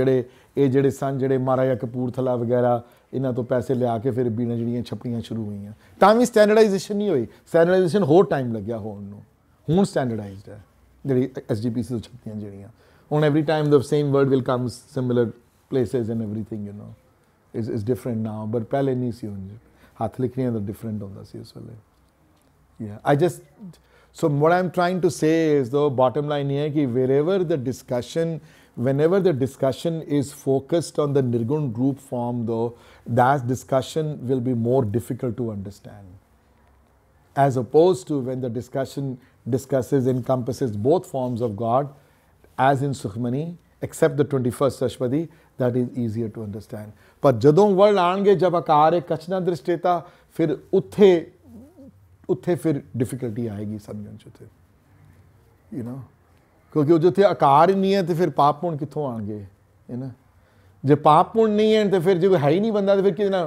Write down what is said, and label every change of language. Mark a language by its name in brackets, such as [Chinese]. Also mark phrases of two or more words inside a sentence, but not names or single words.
[Punjabi] ਜਿਹੜੇ ਸਨ ਜਿਹੜੇ ਮਹਾਰਾਜਾ ਕਪੂਰਥਲਾ ਵਗੈਰਾ, ਇਹਨਾਂ ਤੋਂ ਪੈਸੇ ਲਿਆ ਕੇ ਫਿਰ ਬੀੜਾਂ ਜਿਹੜੀਆਂ ਛਪਣੀਆਂ ਸ਼ੁਰੂ ਹੋਈਆਂ। ਤਾਂ ਵੀ ਸਟੈਂਡਰਡਾਈਜੇਸ਼ਨ ਨਹੀਂ ਹੋਈ। ਸਟੈਂਡਰਡਾਈਜੇਸ਼ਨ ਹੋਰ ਟਾਈਮ ਲੱਗਿਆ ਹੋਣ ਨੂੰ। ਹੁਣ ਸਟੈਂਡਰਡਾਈਜ਼ਡ ਹੈ ਜਿਹੜੀ SGPC ਤੋਂ ਛਪੀਆਂ ਜਿਹੜੀਆਂ। [English] ਹੁਣ every time the same word will come similar places and everything, you know, is different now, but [Punjabi] ਪਹਿਲੇ ਨਹੀਂ ਸੀ। ਹੁਣ ਹੱਥ ਲਿਖਣੀਆਂ ਦਾ ਡਿਫਰੈਂਟ ਹੁੰਦਾ ਸੀ ਉਸ ਵੇਲੇ। [English] So what I'm trying to say is, though, bottom line here, कि whenever the discussion is focused on the Nirgun group form, though, that discussion will be more difficult to understand, as opposed to when the discussion encompasses both forms of God, as in Sukhmani, except the 21st Ashwadi, that is easier to understand. [Punjabi] ਪਰ ਜਦੋਂ ਵਰਡ ਆਣਗੇ ਜਬ ਆਕਾਰ ਹੈ ਕਚਨਾ ਦ੍ਰਿਸ਼ਟੇਤਾ, ਫਿਰ ਉੱਥੇ ਫਿਰ ਡਿਫਿਕਲਟੀ ਆਏਗੀ ਸਮਝਣ 'ਚ ਉੱਥੇ, [English] you know, [Punjabi] ਕਿਉਂਕਿ ਉਹ ਜਿੱਥੇ ਆਕਾਰ ਹੀ ਨਹੀਂ ਹੈ ਤੇ ਫਿਰ ਪਾਪ ਪੁੰਨ ਕਿੱਥੋਂ ਆਣਗੇ, ਹੈ ਨਾ। ਜੇ ਪਾਪ ਪੁੰਨ ਨਹੀਂ ਹੈ ਤੇ ਫਿਰ ਜੇ ਕੋਈ ਹੈ ਹੀ ਨਹੀਂ ਬੰਦਾ ਤੇ ਫਿਰ ਕਿਹਦੇ ਨਾਲ?